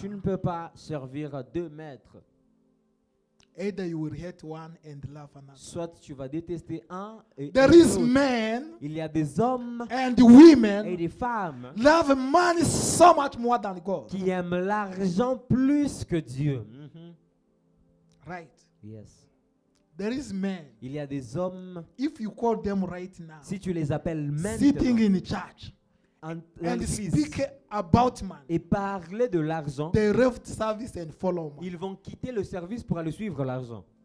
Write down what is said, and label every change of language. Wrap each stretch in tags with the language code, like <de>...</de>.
<fr>tu ne peux pas servir deux maîtres.</fr> <en>Either you will hate one and love another.</en> <fr>Soit tu vas détester un et</fr> <en>There</en> <fr>aimer</fr> <en>is</en> <fr>l'autre.</fr> <en>men</en> <fr>Il y a des hommes</fr> <en>and</en> <fr>et</fr> <en>women</en> <fr>des femmes</fr> <en>love money so much more than God.</en> <fr>qui aiment l'argent plus que Dieu. Mhm.</fr> <en>Right? Yes. There is men.</en> <fr>Il y a des hommes,</fr> <en>If you call them right now,</en> <fr>si tu les appelles</fr> <en>sitting</en> <fr>maintenant,</fr> <en>in church</en> <fr>dans</fr> <en>and</en> <fr>l'église</fr> <en>speak about money,</en> <fr>et parler de l'argent,</fr> <en>they left service and follow money.</en> <fr>ils vont quitter le service pour aller suivre l'argent.</fr>